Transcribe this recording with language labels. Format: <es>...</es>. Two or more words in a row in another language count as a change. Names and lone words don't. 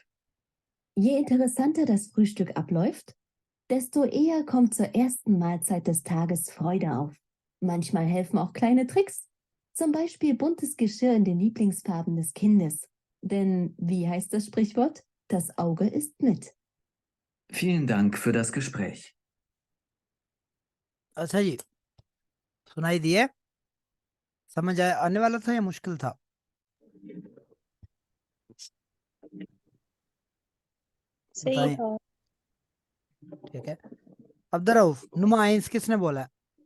<de>Je interessanter das Frühstück abläuft, desto eher kommt zur ersten Mahlzeit des Tages Freude auf. Manchmal helfen auch kleine Tricks. Zum Beispiel buntes Geschirr in den Lieblingsfarben des Kindes. Denn, wie heißt das Sprichwort? Das Auge isst mit. Vielen Dank für das Gespräch.</de> <hi>अच्छा जी, सुनाई दिए? समझ आने वाला था या मुश्किल था? सही बताएं। था। ठीक है, अब्दुर्रऊफ, नुमाइंस किसने बोला है?</hi>